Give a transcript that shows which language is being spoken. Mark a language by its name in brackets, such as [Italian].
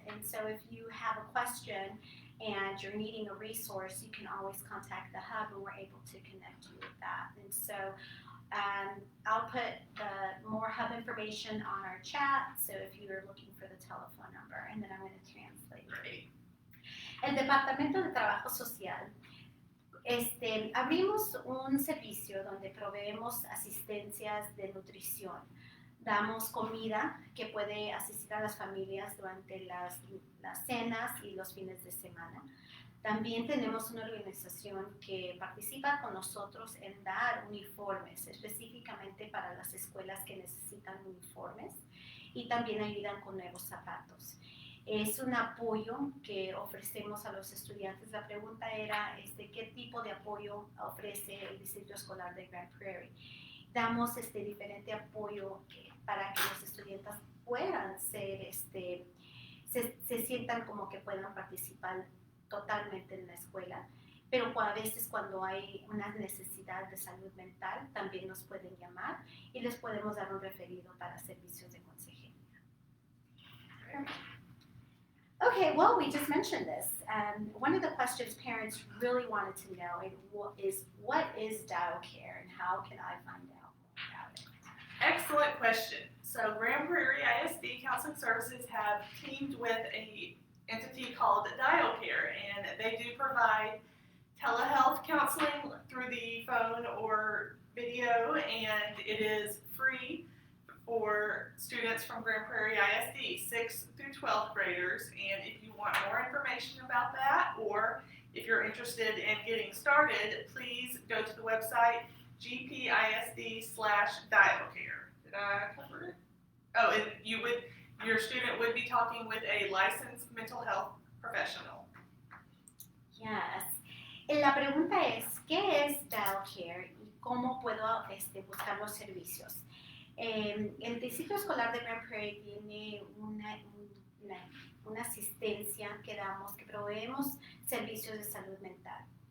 [English] And so if you have a question and you're needing a resource, you can always contact the hub, and we're able to connect you with that. And so I'll put the more hub information on our chat, so if you're looking for the telephone number, and then I'm going to translate. Great. [Spanish] El Departamento de Trabajo Social. Abrimos un servicio donde proveemos asistencias de nutrición. Damos comida que puede asistir a las familias durante las cenas y los fines de semana. También tenemos una organización que participa con nosotros en dar uniformes, específicamente para las escuelas que necesitan uniformes, y también ayudan con nuevos zapatos. Es un apoyo que ofrecemos a los estudiantes. La pregunta era qué tipo de apoyo ofrece el Distrito Escolar de Grand Prairie. Damos diferente apoyo para que los estudiantes puedan ser, se sientan como que puedan participar totalmente en la escuela, pero a veces cuando hay una necesidad de salud mental también nos pueden llamar y les podemos dar un referido para servicios de consejería. [English] Okay, well, we just mentioned this. One of the questions parents really wanted to know is what is Dial Care and how can I find out more about it? Excellent question. So Grand Prairie ISD Counseling Services have teamed with an entity called Dial Care, and they do provide telehealth counseling through the phone or video, and it is free for students from Grand Prairie ISD, 6th through 12th graders. And if you want more information about that, or if you're interested in getting started, please go to the website GPISD/dialcare. Did I cover it? Oh, and your student would be talking with a licensed mental health professional. Yes. [Spanish] La pregunta es, ¿qué es Dial Care y cómo puedo buscar los servicios? El Distrito Escolar de Grand Prairie tiene una asistencia que damos, que proveemos servicios de salud mental.